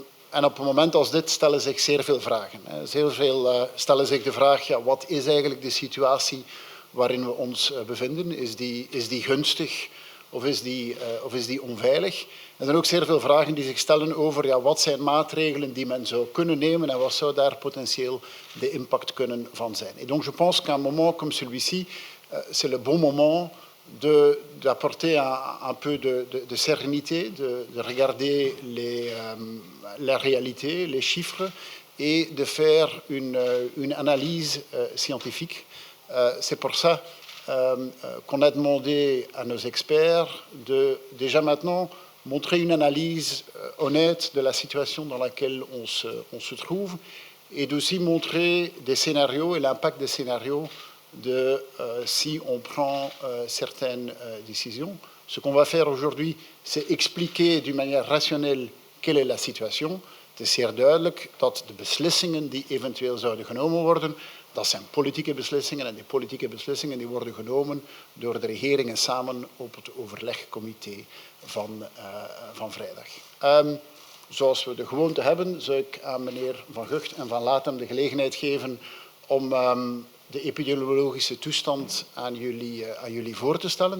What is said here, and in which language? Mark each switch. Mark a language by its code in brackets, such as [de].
[nl] En op een moment als dit stellen zich zeer veel vragen. Zeer veel stellen zich de vraag, ja, wat is eigenlijk de situatie waarin we ons bevinden? Is die gunstig of is die onveilig? Er zijn ook zeer veel vragen die zich stellen over, ja, wat zijn maatregelen die men zou kunnen nemen en wat zou daar potentieel de impact kunnen van zijn. [fr] Et donc je pense qu'un moment comme celui-ci, c'est le bon moment d'apporter un peu de sérénité, de regarder la réalité, les chiffres, et de faire une analyse scientifique. C'est pour ça qu'on a demandé à nos experts de déjà maintenant montrer une analyse honnête de la situation dans laquelle on se trouve, et d'aussi montrer des scénarios et l'impact des scénarios si on prend certaines décisions. Ce qu'on va faire aujourd'hui, c'est expliquer d'une manière rationnelle quelle est la situation. [nl] Het is zeer duidelijk dat de beslissingen die eventueel zouden genomen worden, dat zijn politieke beslissingen en die politieke beslissingen die worden genomen door de regeringen samen op het overlegcomité van vrijdag. Zoals we de gewoonte hebben, zou ik aan meneer Van Gucht en Van Latem de gelegenheid geven om de epidemiologische toestand aan jullie voor te stellen.